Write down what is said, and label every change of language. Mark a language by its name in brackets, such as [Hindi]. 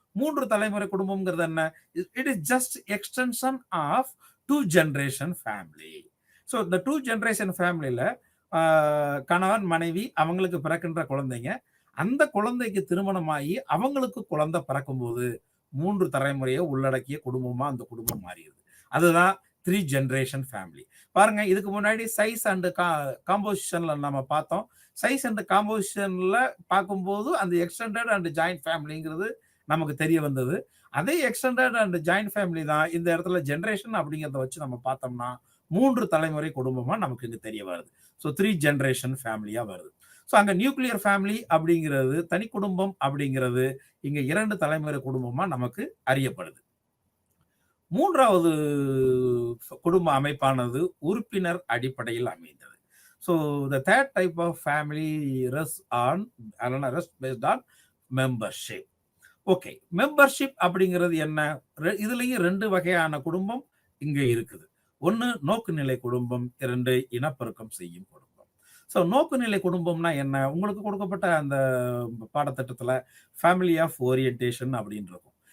[Tamil] 3 தலைமுறை குடும்பம்ங்கிறது என்ன? [English] It is just extension of 2 generation family. [Tamil] இந்த [English] 2 generation [Tamil] ஃபேமிலியில கணவன், மனைவி அவங்களுக்கு பிறக்கின்ற குழந்தைங்க, அந்த குழந்தைக்கு திருமணமாகி அவங்களுக்கு குழந்தை பிறக்கும்போது 3 தலைமுறையை உள்ளடக்கிய குடும்பமா அந்த குடும்பம் மாறிடுது. [English] அதுதான் 3 generation family. [Tamil] பாருங்க, இதுக்கு முன்னாடி சைஸ் அண்ட் காம்போசிஷன்ல நம்ம பார்த்தோம். சைஸ் அண்ட் காம்போசிஷன்ல பார்க்கும்போது அந்த எக்ஸ்டெண்டட் அண்ட் ஜாயிண்ட் ஃபேமிலிங்கிறது நமக்கு தெரிய வந்தது. அதே எக்ஸ்டெண்டட் அண்ட் ஜாயிண்ட் ஃபேமிலி தான் இந்த இடத்துல ஜெனரேஷன் அப்படிங்கிறத வச்சு நம்ம பார்த்தோம்னா 3 தலைமுறை குடும்பமா நமக்கு இங்க தெரிய வருது. [English] 3 generation [Tamil] ஃபேமிலியா வருது. அங்க நியூக்ளியர் ஃபேமிலி அப்படிங்கிறது, தனி குடும்பம் அப்படிங்கிறது இங்க 2 தலைமுறை குடும்பமா நமக்கு அறியப்படுது. 3வது குடும்ப அமைப்பானது உறுப்பினர் அடிப்படையில் அமைந்தது. [English] The third type of family rests based on membership. [Tamil] Okay, membership அப்படிங்கிறது என்ன? இதுலயும் 2 வகையான குடும்பம் இங்க இருக்குது. 1 நோக்குநிலை குடும்பம், 2 இனப்பெருக்கம் செய்யும் குடும்பம். நோக்குநிலை குடும்பம்னா என்ன? உங்களுக்கு கொடுக்கப்பட்ட அந்த பாடத்திட்டத்துல ஃபேமிலி ஆஃப் ஓரியன்டேஷன் அப்படின்னு இருக்கும்.